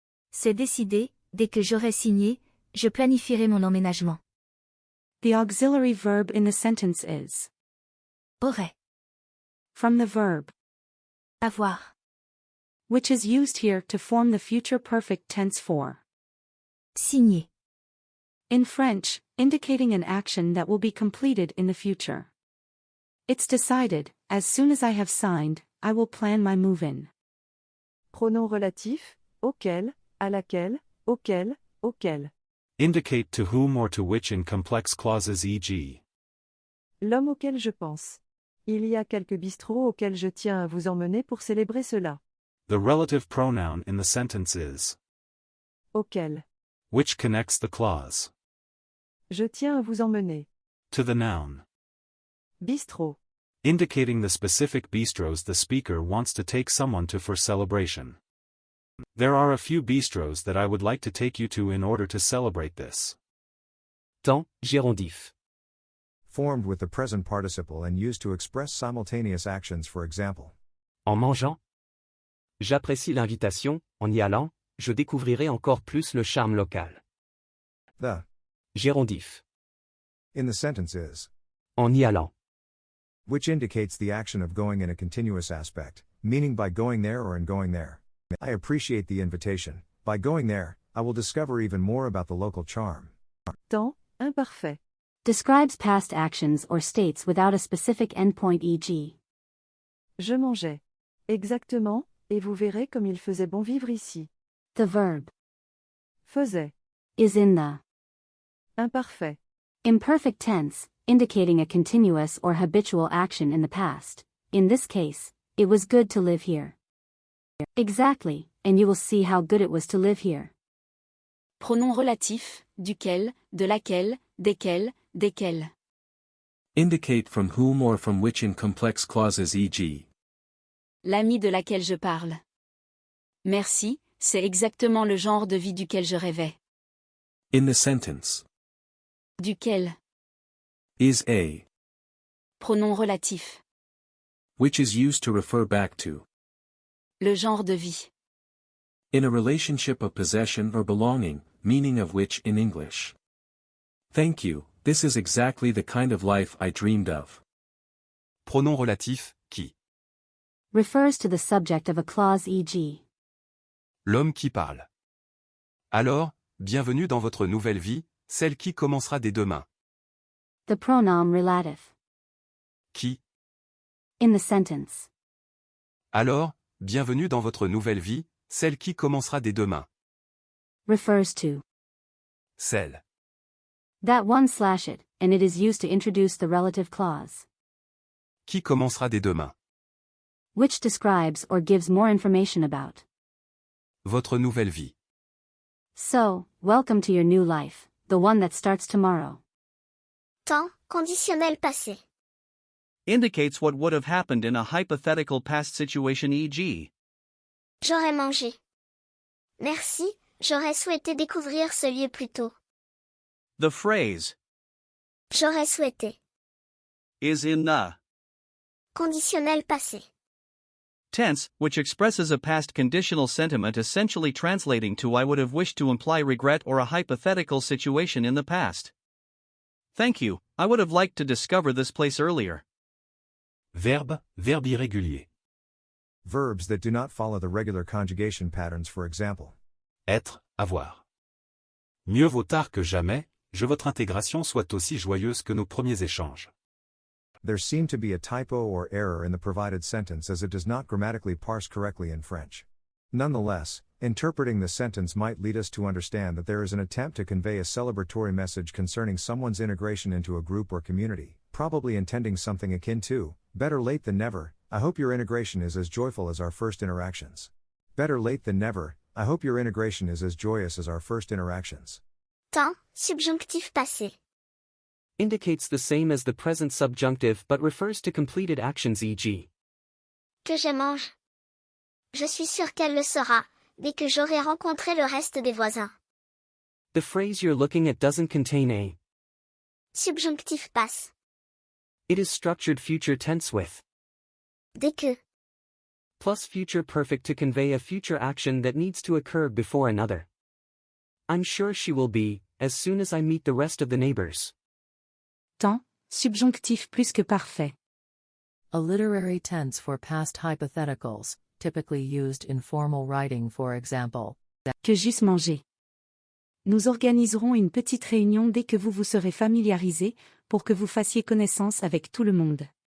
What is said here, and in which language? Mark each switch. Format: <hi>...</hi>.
<fr>C'est décidé, dès que j'aurai signé, je planifierai mon emménagement.</fr> <en>the auxiliary verb in the sentence is</en> <fr>Aurait.</fr> <en>from the verb,</en> <fr>Avoir.</fr> <en>which is used here to form the future perfect tense for.</en> <fr>Signer.</fr> <en>In French, indicating an action that will be completed in the future. It's decided, as soon as I have signed, I will plan my move-in.</en> <fr>Pronom relatif, auquel, à laquelle, auquel, auquel.</fr> <en>Indicate to whom or to which in complex clauses, e.g.</en> <fr>L'homme auquel je pense. Il y a quelques bistrots auxquels je tiens à vous emmener pour célébrer cela.</fr> <en>The relative pronoun in the sentence is</en> <fr>Auquel.</fr> <en>which connects the clause</en> <fr>Je tiens à vous emmener.</fr> <en>to the noun,</en> <fr>Bistrot.</fr> <en>indicating the specific bistros the speaker wants to take someone to for celebration. There are a few bistros that I would like to take you to in order to celebrate this.</en> <fr>Temps, gérondif.</fr> <en>Formed with the present participle and used to express simultaneous actions, for example.</en> <fr>En mangeant. J'apprécie l'invitation, en y allant, je découvrirai encore plus le charme local.</fr> <en>The</en> <fr>Gérondif.</fr> <en>in the sentence is,</en> <fr>En y allant.</fr> <en>which indicates the action of going in a continuous aspect, meaning by going there or in going there. I appreciate the invitation. By going there, I will discover even more about the local charm.</en> <fr>Temps, imparfait.</fr> <en>Describes past actions or states without a specific endpoint, e.g.</en> <fr>Je mangeais. Exactement, et vous verrez comme il faisait bon vivre ici.</fr> <en>The verb</en> <fr>Faisait.</fr> <en>is in the</en> <fr>Imparfait.</fr> <en>imperfect tense, indicating a continuous or habitual action in the past. In this case, it was good to live here. Exactly, and you will see how good it was to live here.</en> <fr>Pronom relatif, duquel, de laquelle, desquels, desquels.</fr> <en>Indicate from whom or from which in complex clauses, e.g.</en> <fr>L'ami de laquelle je parle. Merci, c'est exactement le genre de vie duquel je rêvais.</fr> <en>In the sentence.</en> <fr>Duquel.</fr> <en>Is a.</en> <fr>Pronom relatif.</fr> <en>Which is used to refer back to.</en> <fr>Le genre de vie.</fr> <en>In a relationship of possession or belonging, meaning of which in English. Thank you, this is exactly the kind of life I dreamed of.</en> <fr>Pronom relatif, qui.</fr> <en>Refers to the subject of a clause, e.g.</en> <fr>L'homme qui parle. Alors, bienvenue dans votre nouvelle vie, celle qui commencera dès demain.</fr> <en>The pronoun relative.</en> <fr>Qui.</fr> <en>In the sentence.</en> <fr>Alors, bienvenue dans votre nouvelle vie, celle qui commencera dès demain.</fr> <en>refers to</en> <fr>Celle.</fr> <en>that one/it, and it is used to introduce the relative clause,</en> <fr>Qui commencera dès demain.</fr> <en>which describes or gives more information about.</en> <fr>Votre nouvelle vie.</fr> <en>So, welcome to your new life, the one that starts tomorrow.</en> <fr>Temps, conditionnel passé.</fr> <en>Indicates what would have happened in a hypothetical past situation, e.g.</en> <fr>J'aurais mangé. Merci, j'aurais souhaité découvrir ce lieu plus tôt.</fr> <en>The phrase</en> <fr>J'aurais souhaité.</fr> <en>is in the</en> <fr>Conditionnel passé.</fr> <en>tense, which expresses a past conditional sentiment essentially translating to I would have wished to imply regret or a hypothetical situation in the past. Thank you, I would have liked to discover this place earlier.</en> <fr>Verbe, verbe irrégulier.</fr> <en>Verbs that do not follow the regular conjugation patterns, for example.</en> <fr>Être, avoir. Mieux vaut tard que jamais, je votre intégration soit aussi joyeuse que nos premiers échanges.</fr> <en>There seemed to be a typo or error in the provided sentence as it does not grammatically parse correctly in French. Nonetheless, interpreting the sentence might lead us to understand that there is an attempt to convey a celebratory message concerning someone's integration into a group or community, probably intending something akin to, better late than never, I hope your integration is as joyful as our first interactions. Better late than never, I hope your integration is as joyous as our first interactions.</en> <fr>Temps, subjonctif passé.</fr> <en>Indicates the same as the present subjunctive but refers to completed actions, e.g.</en> <fr>Que je mange. Je suis sûre qu'elle le sera, dès que j'aurai rencontré le reste des voisins.</fr> <en>The phrase you're looking at doesn't contain a.</en> <fr>Subjonctif passe.</fr> <en>It is structured future tense with</en> <fr>Dès que.</fr> <en>plus future perfect to convey a future action that needs to occur before another. I'm sure she will be, as soon as I meet the rest of the neighbors.</en> <fr>Temps, subjonctif plus que parfait.</fr> <en>A literary tense for past hypotheticals, typically used in formal writing, for example.</en> <fr>Que j'eusse mangé. Nous organiserons une petite réunion dès que vous vous serez familiarisé, pour que vous fassiez connaissance avec tout le monde.</fr>